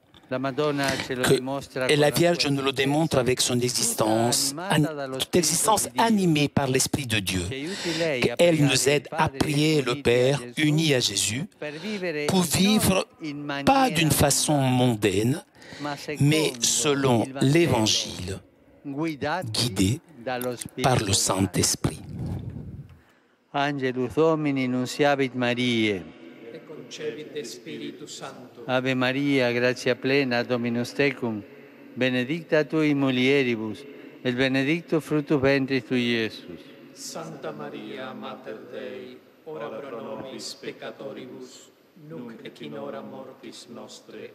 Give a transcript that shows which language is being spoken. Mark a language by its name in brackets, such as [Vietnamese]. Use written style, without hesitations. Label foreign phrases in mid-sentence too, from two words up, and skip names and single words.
[French] Et la Vierge nous le démontre avec son existence, toute existence animée par l'Esprit de Dieu. Elle nous aide à prier le Père uni à Jésus pour vivre pas d'une façon mondaine, mais selon l'Évangile, guidé par le Saint-Esprit. [Latin] Angelus Domini nunciavit Mariae. Ave Maria, gratia plena, Dominus tecum, benedicta tui mulieribus, et benedictus fructus ventris tui, Iesus. Santa Maria, Mater Dei, ora pro nobis peccatoribus, nunc et in hora mortis nostre.